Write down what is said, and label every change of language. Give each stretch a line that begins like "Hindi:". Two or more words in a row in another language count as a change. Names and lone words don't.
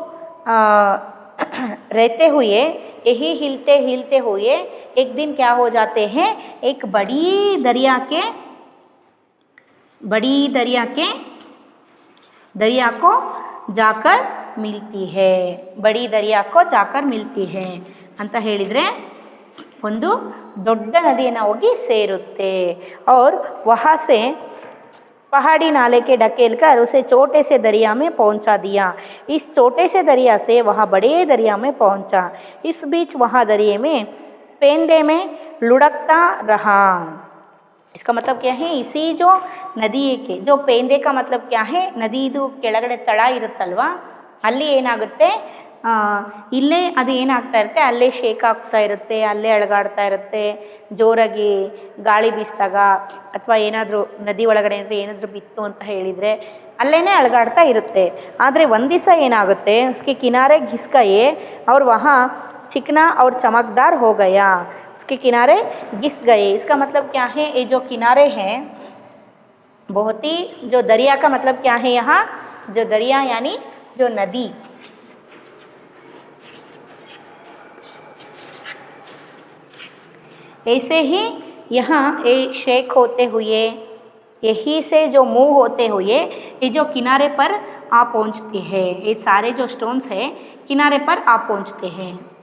Hindi: रहते हुए, यही हिलते हिलते हुए एक दिन क्या हो जाते हैं, एक बड़ी दरिया को जाकर मिलती है, बड़ी दरिया को जाकर मिलती है
Kannada: ಅಂತ ಹೇಳಿದರೆ ಒಂದು ದೊಡ್ಡ ನದಿಯನ್ನು ಹೋಗಿ ಸೇರುತ್ತೆ।
Hindi: और वहाँ से पहाड़ी नाले के ढकेल कर उसे छोटे से दरिया में पहुँचा दिया। इस छोटे से दरिया से वह बड़े दरिया में पहुँचा। इस बीच वहाँ दरिया में पेंदे में लुढ़कता रहा। इसका मतलब क्या है, इसी जो ನದಿ के जो ಪೇಂದೆ का मतलब क्या है,
Kannada: ನದಿದು ಕೆಳಗಡೆ ತಳ ಇರುತ್ತಲ್ವಾ, ಅಲ್ಲಿ ಏನಾಗುತ್ತೆ ಇಲ್ಲೇ ಅದು ಏನಾಗ್ತಾ ಇರುತ್ತೆ, ಅಲ್ಲೇ ಶೇಕ್ ಆಗ್ತಾ ಇರುತ್ತೆ, ಅಲ್ಲೇ ಅಳಗಾಡ್ತಾ ಇರುತ್ತೆ. ಜೋರಾಗಿ ಗಾಳಿ ಬೀಸಿದಾಗ ಅಥವಾ ಏನಾದರೂ ನದಿ ಒಳಗಡೆ ಅಂದರೆ ಏನಾದರೂ ಬಿತ್ತು ಅಂತ ಹೇಳಿದರೆ ಅಲ್ಲೇ ಅಳಗಾಡ್ತಾ ಇರುತ್ತೆ. ಆದರೆ ಒಂದು ದಿವಸ ಏನಾಗುತ್ತೆ,
Hindi: उसके किनारे घिस गए और वहाँ चिकना और चमकदार हो गया. उसके किनारे घिस गए, इसका मतलब क्या है, ये जो किनारे हैं बहुत ही, जो दरिया का मतलब क्या है यहाँ, जो दरिया यानी जो नदी, ऐसे ही यहाँ ये शेक होते हुए, यही से जो मूव होते हुए ये जो किनारे पर आ पहुँचते हैं, ये सारे जो स्टोन्स हैं किनारे पर आ पहुँचते हैं.